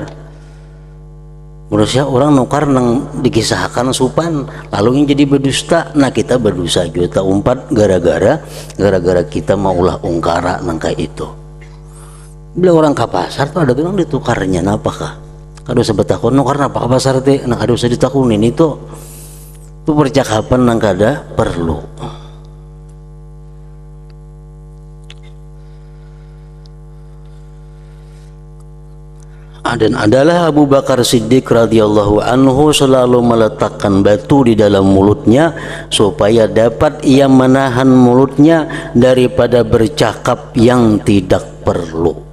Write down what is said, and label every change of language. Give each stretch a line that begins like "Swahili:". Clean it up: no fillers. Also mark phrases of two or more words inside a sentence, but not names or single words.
Banjar: Menurutnya orang nukar nang dikisahkan supan lalu yang jadi berdusta. Nah, kita berdosa juta umpat gara-gara kita maulah ungkara nang kayak itu. Bila orang ke pasar tuh ada tuh yang ditukarnya napa kah? Kada usah bertakun nukar napa ke pasar teh. Nah, kada usah ditakunin itu percakapan yang kada perlu.
Indonesian: Dan adalah Abu Bakar Siddiq
Arabic: رضي الله عنه
Indonesian: selalu meletakkan batu di dalam mulutnya supaya dapat ia menahan mulutnya daripada bercakap yang tidak perlu.